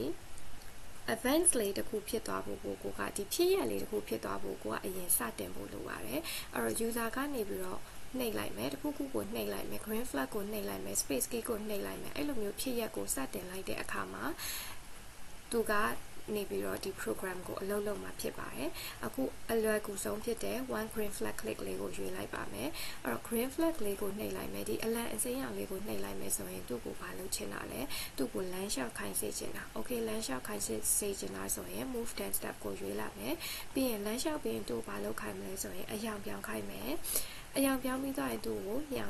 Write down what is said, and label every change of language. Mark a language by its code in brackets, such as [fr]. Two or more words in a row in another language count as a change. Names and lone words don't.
[my] events လေးတစ်ခုဖြစ်သွားဖို့ကိုကဒီဖြစ်ရလေးတစ်ခုဖြစ်သွားဖို့ကိုကအရင်စတင်ဖို့လိုပါတယ်အဲ့တော့ user ကနေပြီးတော့နှိပ်လိုက်မယ်တခုခုကိုနှိပ်လိုက်မယ် [en] green flag [my] ကိုနှိပ်လိုက်မယ် [en] space key [my] ကိုနှိပ်လိုက်မယ်အဲ့လိုမျိုးဖြစ်ရက်ကိုစတင်လိုက်တဲ့အခါမှာသူကနေပြီးတော့ဒီ program ကိုအလုပ်လုပ်မှာဖြစ်ပါတယ်အခုအလွယ်ကူဆုံးဖြစ်တဲ့ [en] one green flag click [my] လေးကိုရွေးလိုက်ပါမယ်အဲ့တော့ [en] green flag [my] လေးကိုနှိပ်လိုက်မယ်ဒီအလန့်အစိမ်းရောင်လေးကိုနှိပ်လိုက်မယ်ဆိုရင်သူ့ကိုဘာလုပ်ချင်တာလဲသူ့ကိုလမ်းလျှောက်ခိုင်းစေချင်တာ okay လမ်းလျှောက်ခိုင်းစေချင်တာဆိုရင် [en] move 10 step [my] ကိုရွေးလိုက်မယ်ပြီးရင်လမ်းလျှောက်ပြီးရင်သူ့ဘာလုပ်ခိုင်းမလဲဆိုရင်အယောင်ပြောင်းခိုင်းမယ်အယောင်ပြောင်းပြီးသွားရင်သူ့ကိုညောင်